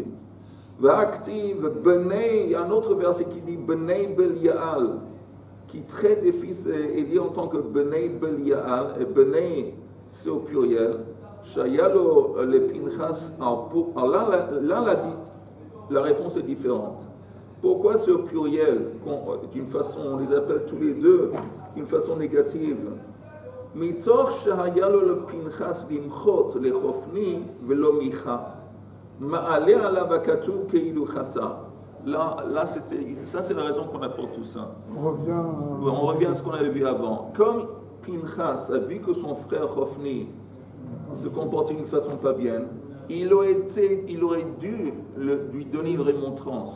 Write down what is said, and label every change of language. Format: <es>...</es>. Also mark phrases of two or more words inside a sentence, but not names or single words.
<he>והכתיב בני,</he> <fr>il y a un autre verset qui dit</fr> <he>בני בליעל,</he> <fr>qui traite des fils Élie en tant que</fr> <he>בני בליעל,</he> <fr>et Benei c'est au pluriel.</fr> <he>שהיה לו לפנחס,</he> <fr>là la réponse est différente. Pourquoi c'est au pluriel? D'une façon, on les appelle tous les deux d'une façon négative.</fr> <he>מתוך שהיה לו לפנחס למחות לחופני ולא מיכה, מעלה עליו הכתוב כאילו חטא.</he> <fr>Là, ça c'est la raison qu'on apporte tout ça. On revient à ce qu'on avait vu avant. Comme Pinchas a vu que son frère Hofni se comportait d'une façon pas bien, il aurait dû lui donner une remontrance.</fr>